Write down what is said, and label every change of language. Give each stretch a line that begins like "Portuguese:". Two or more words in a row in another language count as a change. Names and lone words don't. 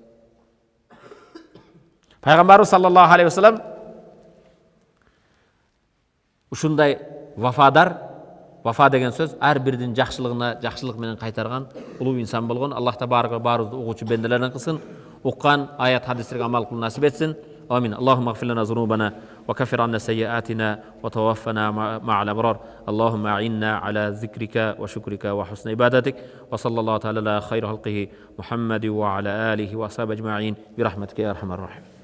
Kyrgyz: Пайгамбар
Arabic: صلى الله عليه وسلم
Kyrgyz: ушундай вафадар, вафа деген сөз ар бирдин жакшылыгына жакшылык менен кайтарган улуу инсан болгон. Аллах табарак баарыбызды угуучу бенделерден кылсын. Уккан аят хадистерге амал кылуу насип этсин. Амин.
Arabic: اللهم اغفر لنا ذنوبنا وكفر عنا سيئاتنا وتوفنا مع الأبرار. اللهم أعنا على ذكرك وشكرك وحسن عبادتك. وصلى الله تعالى على خير خلقه محمد وعلى آله وأصحابه أجمعين برحمتك يا أرحم الراحمين.